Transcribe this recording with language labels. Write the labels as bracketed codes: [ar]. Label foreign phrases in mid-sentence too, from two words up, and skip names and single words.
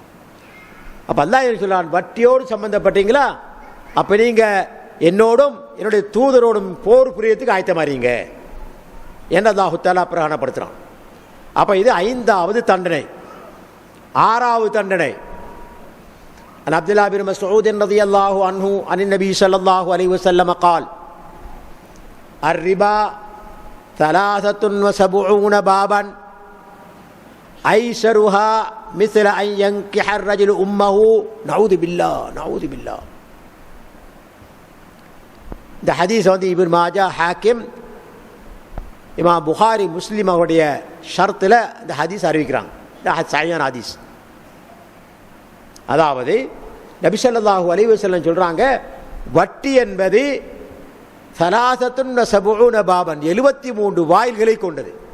[ta] அப்போ அல்லாஹ் என்ன சொல்றான், வட்டியோடு சம்பந்தப்பட்டீங்களா, அப்போ நீங்கள் என்னோடும் என்னுடைய தூதரோடும் போர் புரியத்துக்கு ஆயத்தமாறீங்க என்று அல்லாஹ் தஆலா பிரகடனப்படுத்துகிறான். அப்போ இது 5வது தண்டனை. 6வது தண்டனை, [ar] عن عبد الله بن مسعود رضي الله عنه عن النبي صلى الله عليه وسلم قال الربا 73 بابا أيسرها مثل أن ينكح الرجل أمه. نعوذ بالله نعوذ بالله. [ta] இந்த ஹதீஸ் இப்னு மாஜா, ஹாக்கிம், இமாம் புகாரி, முஸ்லிம் அவருடைய ஷர்த்தில் இந்த ஹதீஸ் அறிவிக்கிறாங்க. இந்த சஹீஹான ஹதீஸ். அதாவது நபி [ar] صلى الله عليه وسلم [ta] சொல்றாங்க, வட்டி என்பது 73 பாபன், 73 வாயில்களை கொண்டது.